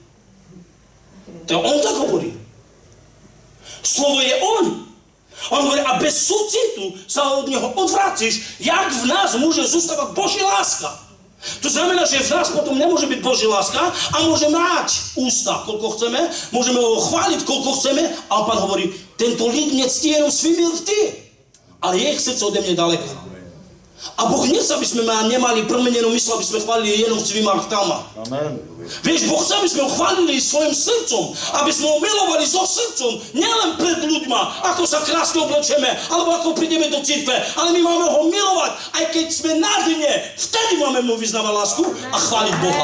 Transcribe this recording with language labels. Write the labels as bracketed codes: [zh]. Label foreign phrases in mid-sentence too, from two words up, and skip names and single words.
[sk] To on tak hovorí. Slovo je on. On hovorí, a bez súcitu sa od neho odvrátiš, jak v nás môže zostávať Božia láska. To znamená, že v nás potom nemôže byť Božia láska a môže mať ústa, koľko chceme, môžeme ho chváliť, koľko chceme, a Pán hovorí, [cs] tento lid nectí jenom svými rty, ale je ich srdce ode mne daleko. [sk] A Boh nechce, aby sme nemali promenenú mysl, aby sme chválili [cs] jenom svýma rtama. [sk] Amen. Vieš, Boh chce, aby sme ho chválili svojim srdcom, aby sme ho milovali so srdcom, nielen pred ľuďma, ako sa krásne oblečeme, alebo ako prídeme do cirkve, ale my máme ho milovať, aj keď sme na dne, vtedy máme mu vyznávať lásku a chváliť Boha.